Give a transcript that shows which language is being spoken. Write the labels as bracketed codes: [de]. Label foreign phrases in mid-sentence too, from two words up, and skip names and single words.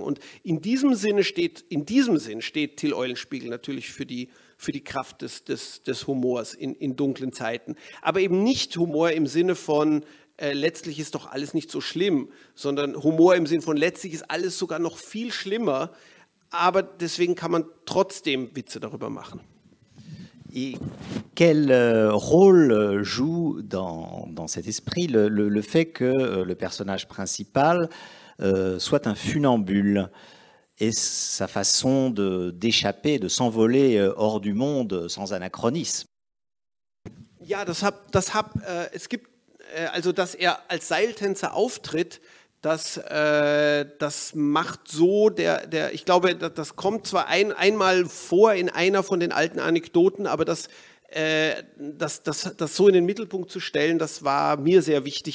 [de] Und in diesem Sinn steht Till Eulenspiegel natürlich für die Kraft des Humors in dunklen Zeiten. Aber eben nicht Humor im Sinne von letztlich ist doch alles nicht so schlimm, sondern Humor im Sinne von letztlich ist alles sogar noch viel schlimmer, aber deswegen kann man trotzdem Witze darüber machen. [fr] Et quel rôle joue dans cet esprit le fait que le personnage principal soit un funambule et sa façon d'échapper, de s'envoler hors du monde sans anachronisme? [de] Ja, es gibt also, dass er als Seiltänzer auftritt, das macht so, ich glaube, das kommt zwar einmal vor in einer von den alten Anekdoten, aber das so in den Mittelpunkt zu stellen, das war mir sehr wichtig.